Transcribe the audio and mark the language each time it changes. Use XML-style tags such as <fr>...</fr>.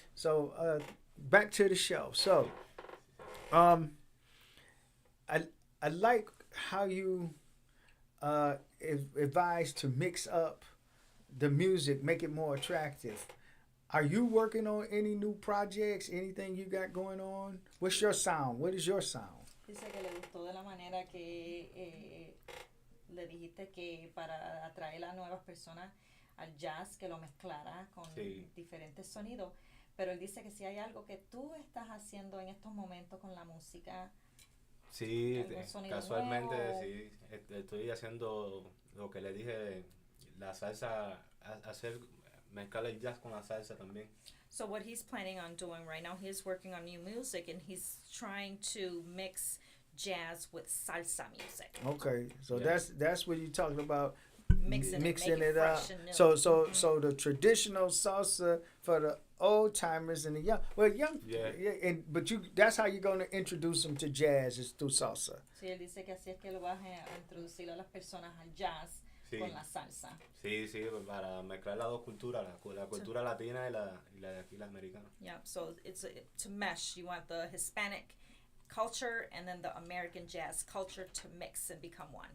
<en>So, back to the show. So, I like how you advise to mix up the music, make it more attractive. Are you working on any new projects? Anything you got going on? What's your sound? What is your sound?</en> <es>Dice que le gustó de la manera que le dijiste que para atraer a nuevas personas al jazz, que lo mezclara con diferentes sonidos. Pero él dice que si hay algo que tú estás haciendo en estos momentos con la música. Sí, casualmente sí, estoy haciendo lo que le dije, la salsa, hacer mezclar el jazz con la salsa también.</es> <en>So what he's planning on doing right now, he's working on new music and he's trying to mix jazz with salsa music. Okay, so Yeah. that's what you're talking about. Mixing Mixing it, it up. fresh and new. So the traditional salsa for the old timers and the young. But that's how you're going to introduce them to jazz is through salsa.</en> <es>Sí, él dice que así es que lo vas a introducir a las personas al jazz con la salsa. Sí, para mezclar las dos culturas, la cultura latina y la de aquí, la americana.</es> <en>Yeah, so it's to mesh. You want the Hispanic culture and then the American jazz culture to mix and become one.</en>